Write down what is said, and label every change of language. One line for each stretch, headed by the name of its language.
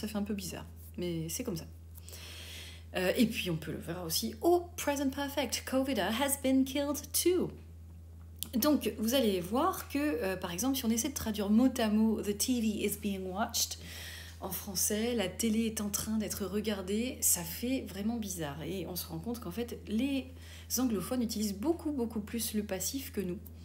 French: Ça fait un peu bizarre, mais c'est comme ça. Et puis on peut le voir aussi au present perfect.
English: COVID has been killed too.
French: Donc, vous allez voir que, par exemple, si on essaie de traduire mot à mot «
English: The TV is being watched
French: », en français, la télé est en train d'être regardée, ça fait vraiment bizarre. Et on se rend compte qu'en fait, les anglophones utilisent beaucoup plus le passif que nous.